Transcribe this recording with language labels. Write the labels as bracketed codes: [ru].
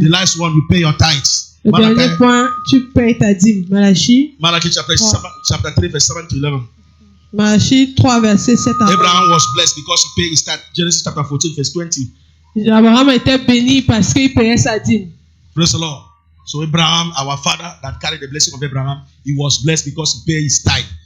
[en] The last one, you pay your tithes. [fr] Le dernier point, tu payes ta dîme. Malachi. [en] Malachi chapter 3, verse 7 to 11. [fr] Malachie 3, verset 7 à 11. [en] Abraham was blessed because he paid his tithe. Genesis chapter 14, verse 20. [fr] Abraham était béni parce qu'il payait sa dîme. [en] Praise the Lord. So Abraham, our father that carried the blessing of Abraham, he was blessed because he paid his tithe.